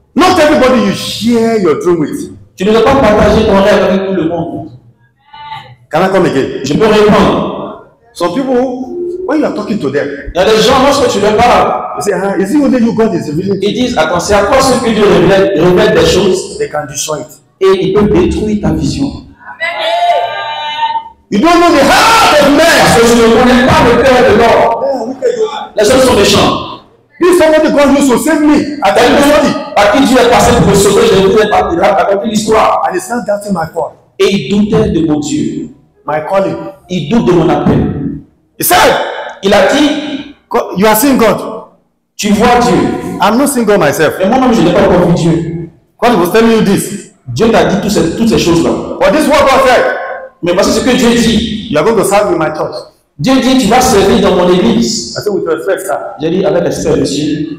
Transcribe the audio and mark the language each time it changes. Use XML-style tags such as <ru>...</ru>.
<en>Not everybody you share your dream with.</en> <fr>Tu ne dois pas partager ton rêve avec tout le monde.</fr> <en>Can I come again?</en> <fr>Je peux répondre.</fr> <en>Some people, when you are talking to them,</en> <fr>Il y a des gens, lorsque tu leur parles,</fr> <en>they say, is it only you God is revealing?</en> <fr>ils disent, attends, c'est à toi ce que Dieu révèle des choses</fr> <en>They can destroy it.</en> <fr>et il peut détruire ta vision.</fr> <en>You don't know the heart of man.</en> <fr>Parce que je ne connais pas le cœur de l'homme.</fr> <en>Yeah, wicked.</en> <fr>Les hommes sont méchants.</fr> <en>This somebody God used to save me. I tell you something.</en> <fr>Par qui Dieu est passé pour me sauver, je vous ai raconté l'histoire.</fr> <en>And it's not doubting my call.</en> <fr>Et il doutait de mon Dieu.</fr> <en>My calling.</en> <fr>Il doute de mon appel.</fr> <en>He said,</en> <fr>Il a dit,</fr> <en>you are seeing God.</en> <fr>tu vois Dieu.</fr> <en>I'm not seeing God myself.</en> <fr>Mais moi-même, je n'ai pas encore vu Dieu.</fr> <en>God was telling you this.</en> <fr>Dieu t'a dit toutes ces choses-là.</fr> <en>But this is what God said.</en> <fr>Mais voici ce que Dieu dit.</fr> <en>You are going to serve in my church.</en> <fr>Dieu dit, tu vas servir dans mon église.</fr> <en>I said, with respect, sir.</en> <fr>J'ai dit, avec respect, monsieur.</fr>